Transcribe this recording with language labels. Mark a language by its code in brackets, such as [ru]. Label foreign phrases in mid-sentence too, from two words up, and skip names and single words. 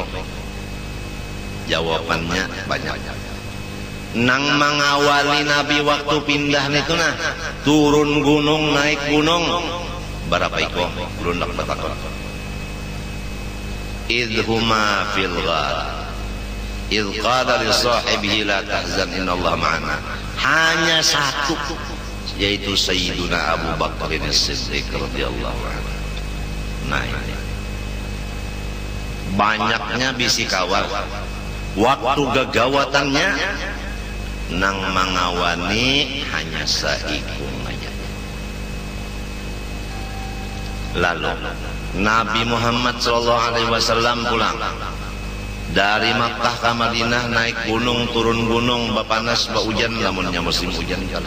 [bjn] Jawabannya banyak. Nang mengawali Nabi waktu pindah itu nah, turun gunung, naik gunung, berapa ekor? Lundak betakon. [ar] إذ هما في الغار إذ قال لصاحبه لا تحزن إن الله معنا. [bjn] Hanya satu, yaitu Sayyiduna Abu Bakar As-Siddiq [ar] رضي الله عنه. [bjn] Nah ini banyaknya bisi kawal, waktu gegawatannya nang mengawani hanya saikung aja. Lalu Nabi Muhammad SAW pulang dari Makkah ke Madinah, naik gunung, turun gunung, bapanas, hujan, lamunnya musim hujan kalah.